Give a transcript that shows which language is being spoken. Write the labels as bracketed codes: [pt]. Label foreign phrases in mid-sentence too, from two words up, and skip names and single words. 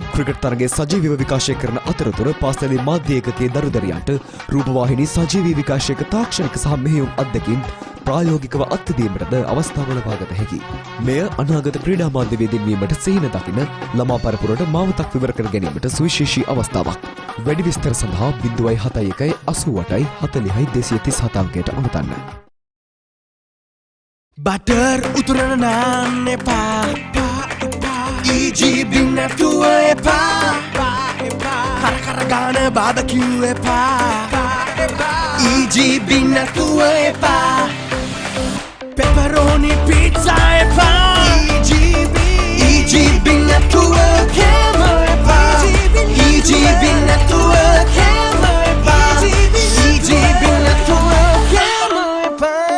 [si] ක්‍රිකට් තරගයේ සජීවීව විකාශය කරන අතරතුර පාසලේ මාධ්‍ය ඒකකයේ දරුදරියන්ට රූපවාහිනී සජීවී විකාශයක තාක්ෂණික සහ මෙහෙයුම් අත්දැකීම් ප්‍රායෝගිකව අත්දැකීමටද අවස්ථාව ලබාගත හැකියි. මෙය අනාගත ක්‍රීඩා මාධ්‍යවේදීන් වීමට සිහින දකින ළමා පරපුරට මාවතක් විවර කර ගැනීමට සුවිශේෂී අවස්ථාවක්. වැඩි විස්තර සඳහා 071 88 40 237 අංකයට අමතන්න. බටර් උතුරන නාන් එපා EGB නැතුව එපා කර ගාන බාබකියු එපා EGB නැතුව එපා [en] pepperoni pizza [si] එපා EGB නැතුව කෑම එපා EGB නැතුව කෑම එපා EGB නැතුව කෑම එපා